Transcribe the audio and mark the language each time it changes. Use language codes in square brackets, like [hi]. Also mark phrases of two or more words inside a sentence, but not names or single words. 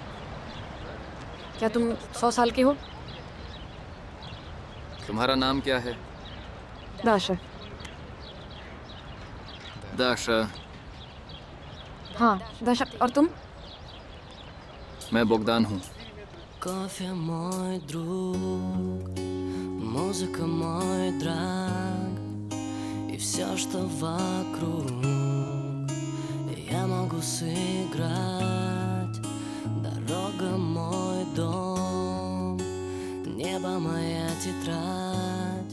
[hi] क्या तुम 100 साल के हो? तुम्हारा नाम क्या है? दाशा। दाशा। हाँ दाशा, और तुम? मैं Богдан हूँ। [ru] Кофе мой друг, музыка мой драг, и все, что вокруг, я могу сыграть. Дорога мой дом, небо моя тетрадь.